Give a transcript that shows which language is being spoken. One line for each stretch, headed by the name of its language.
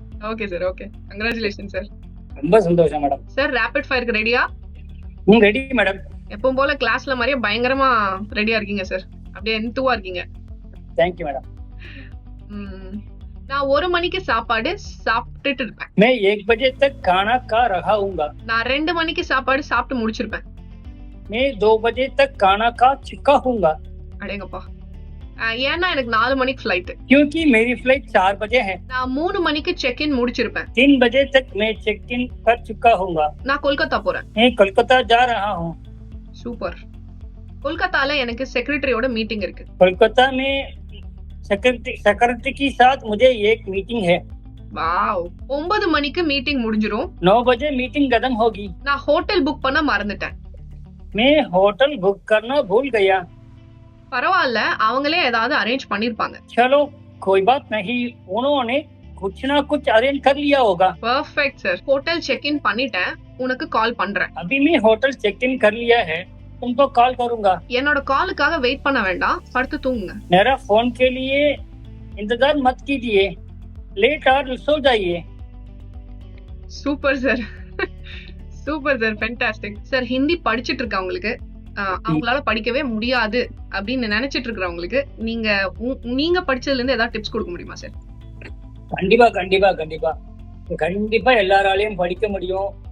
Tamil: Okay sir, okay, congratulation sir. ரொம்ப சந்தோஷம் madam. Sir rapid ஃபயருக்கு ரெடியா? Ready madam. எப்பவும் போல கிளாஸ்ல மாதிரியே பயங்கரமா ரெடியா இருக்கீங்க சார், அப்படியே என்துவா இருக்கீங்க. Thank you madam. நான் 1 மணிக்கு சாப்பாடு சாப்பிட்டுட்டு இருப்பேன்.
Hindi: मैं 1 बजे तक खाना खा रहा हूँगा.
Tamil: நான் 2 மணிக்கு சாப்பாடு சாப்பிட்டு முடிச்சிருப்பேன்.
Hindi: मैं 2 बजे तक खाना खा चुका हूँगा.
Tamil: அடேங்கப்பா, ஏன்னா எனக்கு 4 மணிக்கு ஃளைட்.
Hindi: क्योंकि मेरी फ्लाइट 4 बजे है.
Tamil: நான் 3 மணிக்கு செக் இன் முடிச்சிருப்பேன்.
Hindi: 3 बजे तक मैं चेक इन कर चुका हूँगा.
Tamil: நான் கொல்கத்தா போறேன்.
Hindi: मैं कोलकाता जा रहा हूँ.
Tamil: சூப்பர். கொல்கத்தால எனக்கு செக்ரட்டரியோட மீட்டிங் இருக்கு.
Hindi: कोलकाता में सेक्रेटरी के साथ मुझे एक मीटिंग है.
Tamil: வாவ். 9 மணிக்கு மீட்டிங் முடிஞ்சிரும்.
Hindi: 9 बजे मीटिंग खत्म होगी.
Tamil: நான் ஹோட்டல் புக் பண்ண மறந்துட்டேன்.
Hindi: मैं होटल बुक करना भूल गया.
Tamil: பரவாயில்ல, அவங்களே ஏதாவது அரேஞ்ச் பண்ணிருப்பாங்க.
Hindi: चलो कोई बात नहीं, उन्होंने कुछ ना कुछ अरेंज कर लिया होगा.
English: Perfect sir.
Tamil: Hotel check in பண்ணிட்டேன், உனக்கு கால் பண்றேன்.
Hindi: अभी मैं होटल चेक इन कर लिया है, तुमको कॉल करूंगा.
Tamil: என்னோட காலுக்காக வெயிட் பண்ண வேண்டாம், படுத்து தூங்குங்க.
Hindi: मेरा फोन के लिए इंतजार मत कीजिए, लेट और सो जाइए.
Tamil: Super sir, super sir, fantastic sir. Hindi படிச்சிட்டு இருக்கவங்களுக்கு அவங்களால படிக்கவே முடியாது அப்படின்னு நினைச்சிட்டு இருக்கிறவங்களுக்கு நீங்க படிச்சதுல இருந்து ஏதாவது டிப்ஸ் கொடுக்க முடியுமா சார்? கண்டிப்பா கண்டிப்பா கண்டிப்பா கண்டிப்பா எல்லாராலையும் படிக்க முடியும்.